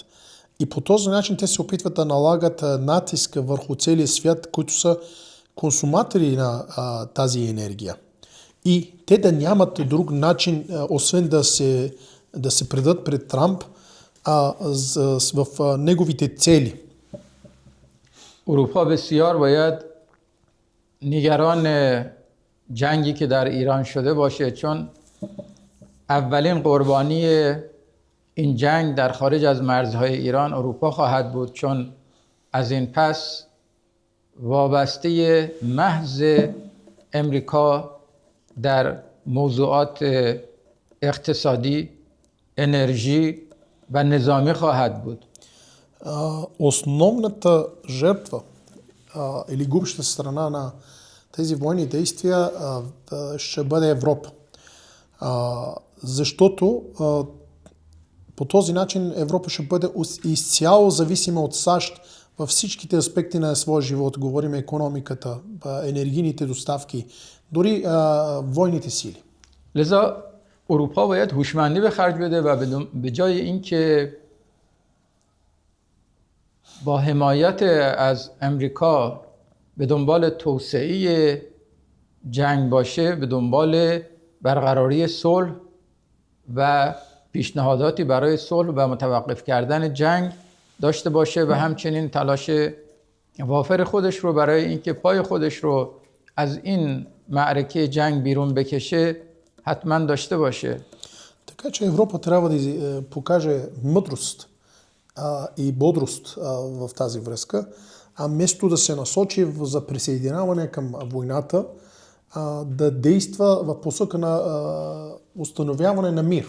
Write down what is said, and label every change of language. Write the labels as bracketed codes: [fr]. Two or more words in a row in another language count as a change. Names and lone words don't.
[bg] И по този начин те се опитват да налагат натиска върху целия свят, които са консуматори на тази енергия. И те да нямат друг начин, освен да се предадат пред Трамп в неговите цели. [fa] اروپا بسیار باید نگران جنگی که در ایران شده باشه، چون اولین قربانی این جنگ در خارج از مرزهای ایران اروپا خواهد بود، چون از این پس وابسته محض امریکا در موضوعات اقتصادی، انرژی و نظامی خواهد بود. [bg] Основната жертва или губеща страна на тези военни действия ще бъде Европа. Защото по този начин Европа ще бъде изцяло зависима от САЩ във всичките аспекти на своя живот. Говорим економиката, енергийните доставки, дори военните сили. [fa] لذا اروپا باید هوشمندی به خرج بده و به جای اینکه با حمایت از امریکا به دنبال توسعه جنگ باشه، به دنبال برقراری صلح و پیشنهاداتی برای صلح و متوقف کردن جنگ داشته باشه و همچنین تلاش وافر خودش رو برای اینکه پای خودش رو از این معرکه جنگ بیرون بکشه حتما داشته باشه. [bg] Така че Европа трябва да покаже мъдрост и бодрост в тази връзка, а вместо да се насочи за присъединяване към войната, да действа в посока на установяване на мир.